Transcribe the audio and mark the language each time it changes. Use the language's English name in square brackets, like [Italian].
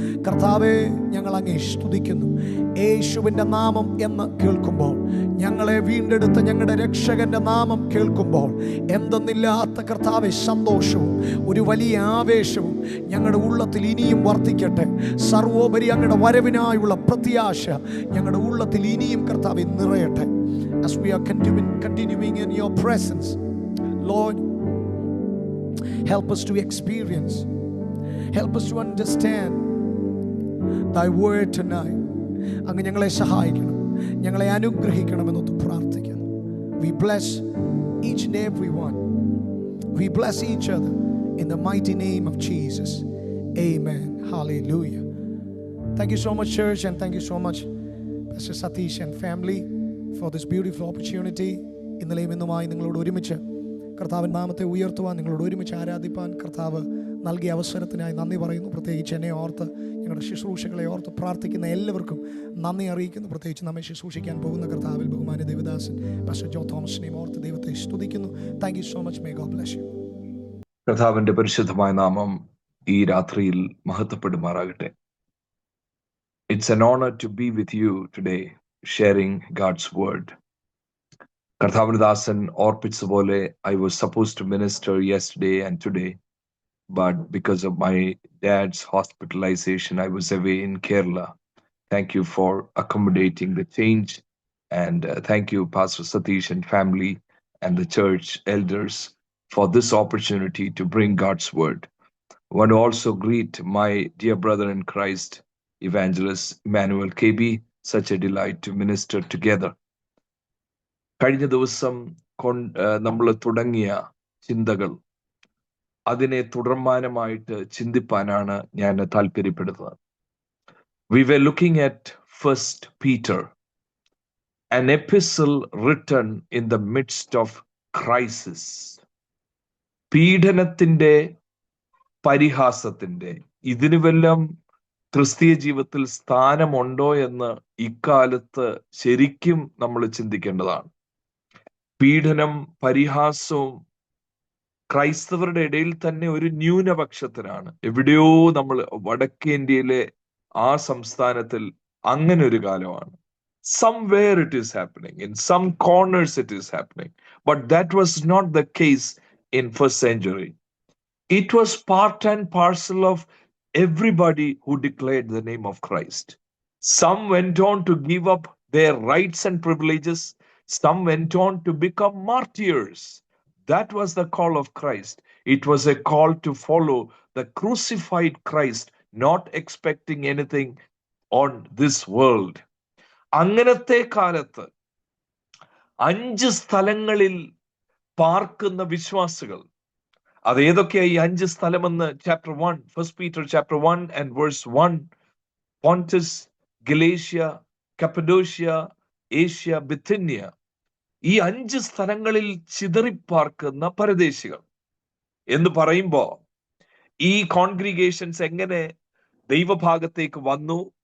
[Malayalam] കർത്താവേ, ഞങ്ങൾ അങ്ങേ സ്തുതിക്കുന്നു. യേശുവിൻ്റെ നാമം എന്ന് കേൾക്കുമ്പോൾ, ഞങ്ങളെ വീണ്ടെടുത്ത ഞങ്ങളുടെ രക്ഷകന്റെ നാമം കേൾക്കുമ്പോൾ എന്തെന്നില്ലാത്ത കർത്താവെ സന്തോഷവും ഒരു വലിയ ആവേശവും ഞങ്ങളുടെ ഉള്ളത്തിൽ ഇനിയും വർദ്ധിക്കട്ടെ. സർവോപരി അങ്ങയുടെ വരവിനായുള്ള പ്രത്യാശ ഞങ്ങളുടെ ഉള്ളത്തിൽ ഇനിയും കർത്താവെ നിറയട്ടെ. [English] As we are continuing in your presence, Lord, help us to experience, help us to understand thy word tonight. [Malayalam] അങ്ങ് ഞങ്ങളെ സഹായിക്കണം, ഞങ്ങളെ അനുഗ്രഹിക്കണമെന്നൊത്ത് പ്രാർത്ഥിക്കുന്നു. [English] We bless each and every one. We bless each other in the mighty name of Jesus. Amen. Hallelujah. Thank you so much, church, and thank you so much, Pastor Satish and family, for this beautiful opportunity. [Malayalam] ഇന്നലെയും ഇന്നുമായി നിങ്ങളോട് ഒരുമിച്ച് കർത്താവിൻ്റെ നാമത്തെ ഉയർത്തുവാൻ, നിങ്ങളോട് ഒരുമിച്ച് ആരാധിപ്പാൻ കർത്താവ് നൽകിയ അവസരത്തിനായി നന്ദി പറയുന്നു. പ്രത്യേകിച്ച് എന്നെ ഓർത്ത്, ഞങ്ങളുടെ ശുശ്രൂഷകളെ ഓർത്ത് പ്രാർത്ഥിക്കുന്ന എല്ലാവർക്കും നന്ദി അറിയിക്കുന്നു. പ്രത്യേകിച്ച് നമ്മെ ശുശ്രൂഷിക്കാൻ പോകുന്ന കർത്താവിൽ ബഹുമാന്യ ദേവദാസൻ പാസ്റ്റർ ജോ തോമസിനെയും ഓർത്ത് ദൈവത്തെ സ്തുതിക്കുന്നു. [English] Thank you so much. May God bless you. [Malayalam] കർത്താവിന്റെ പരിശുദ്ധമായ നാമം ഈ രാത്രിയിൽ മഹത്വപ്പെടുമാറാകട്ടെ. [English] It's an honor to be with you today, sharing God's word. [Malayalam] കർത്താവിന്റെ ദാസൻ ഓർപ്പിച്ച പോലെ, [English] I was supposed to minister yesterday and today, but because of my dad's hospitalization, I was away in Kerala. Thank you for accommodating the change, and thank you, Pastor Satish and family and the church elders, for this opportunity to bring God's word. I want to also greet my dear brother in Christ, Evangelist Emmanuel KB. Such a delight to minister together. [Malayalam] കഴിഞ്ഞ ദിവസം നമ്മൾ തുടങ്ങിയ ചിന്തകൾ, അതിനെ തുടർമാനമായിട്ട് ചിന്തിപ്പാനാണ് ഞാൻ താല്പര്യപ്പെടുന്നത്. [English] We were looking at 1 Peter, an epistle written in the midst of crisis. [Malayalam] പീഡനത്തിന്റെ, പരിഹാസത്തിന്റെ, ഇതിനു വല്ലം ക്രിസ്തീയ ജീവിതത്തിൽ സ്ഥാനമുണ്ടോ എന്ന് ഇക്കാലത്ത് ശരിക്കും നമ്മൾ ചിന്തിക്കേണ്ടതാണ്. പീഡനം, പരിഹാസവും ക്രൈസ്തവരുടെ ഇടയിൽ തന്നെ ഒരു ന്യൂനപക്ഷത്തിനാണ്. എവിടെയോ നമ്മൾ വടക്കേ ഇന്ത്യയിലെ ആ സംസ്ഥാനത്തിൽ അങ്ങനെ ഒരു കാലമാണ്. [English] Somewhere it is happening, in some corners it is happening, but that was not the case in first century. It was part and parcel of everybody who declared the name of Christ. Some went on to give up their rights and privileges. Some went on to become martyrs. That was the call of Christ. It was a call to follow the crucified Christ, not expecting anything on this world. [Malayalam] അങ്ങനത്തെ കാലത്ത് 5 സ്ഥലങ്ങളിൽ പാർക്കുന്ന വിശ്വാസികൾ, അതേതൊക്കെയാ ഈ 5 സ്ഥലമെന്ന് chapter 1, first Peter chapter 1 [English] and verse 1, [Malayalam] പോണ്ടസ്, Galatia, Cappadocia, Asia, ബിഥിന്യ, ഈ 5 സ്ഥലങ്ങളിൽ ചിതറിപ്പാർക്കുന്ന പരദേശികൾ എന്ന് പറയുമ്പോ ഈ കോൺഗ്രിഗേഷൻസ് എങ്ങനെ ദൈവഭാഗത്തേക്ക് വന്നു?